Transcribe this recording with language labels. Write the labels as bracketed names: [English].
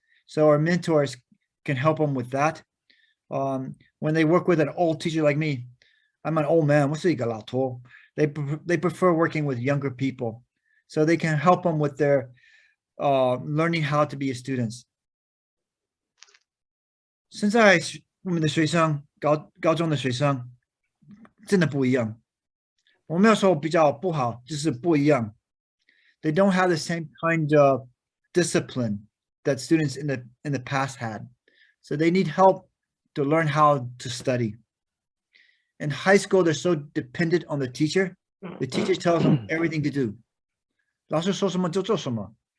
[English] So our mentors can help them with that. When they work with an old teacher like me, I'm an old man. They prefer working with younger people, so they can help them with their learning how to be a student. [Chinese] 现在我们的学生高中的学生真的不一样。我没有说比较不好，就是不一样。 [English] They don't have the same kind of discipline that students in the past had, so they need help to learn how to study. In high school, they're so dependent on the teacher. The teacher tells them everything to do. [Chinese] 老师说什么就做什么.